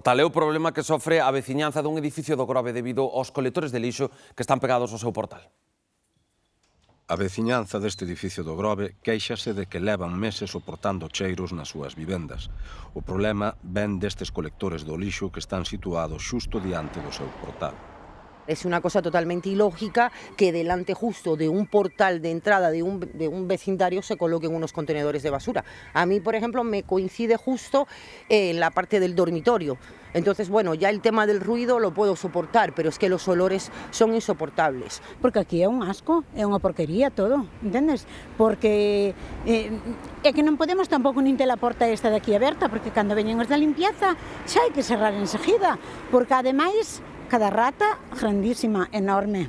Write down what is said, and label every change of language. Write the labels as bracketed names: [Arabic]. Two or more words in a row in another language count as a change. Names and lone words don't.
[Galician] É o problema que sofre a veciñanza dun edificio do Grove debido aos colectores de lixo que están pegados ao seu portal. A veciñanza deste edificio do Grove quéixase de que levan meses soportando cheiros nas súas vivendas. O problema ven destes colectores do lixo que están situados xusto diante do seu portal. [Spanish] Es una cosa totalmente ilógica que delante justo de un portal de entrada de un vecindario se coloquen unos contenedores de basura. A mí, por ejemplo, me coincide justo en la parte del dormitorio. Entonces, bueno, ya el tema del ruido lo puedo soportar, pero es que los olores son insoportables. [Galician] Porque aquí é un asco, é unha porquería todo, entendes? Porque é que non podemos tampouco nin ter a porta esta de aquí aberta, porque cando veñen os da limpieza xa hai que cerrar enseguida, porque ademais cada rata grandísima, enorme.